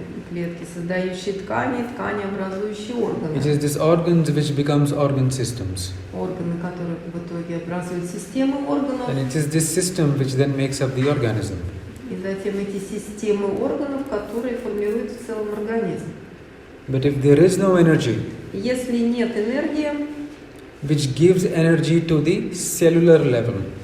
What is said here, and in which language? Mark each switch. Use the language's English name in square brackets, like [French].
[Russian] Клетки, создающие ткани, ткани, образующие органы. [English] It is these organs which becomes organ systems. [Russian] Органы, которые в итоге образуют системы органов. [English] And it is this system which then makes up the organism. [Russian] И затем эти системы органов, которые формируют в целом организм. [English] But if there is no energy, [Russian] Если нет энергии, [English] which gives energy to the cellular level,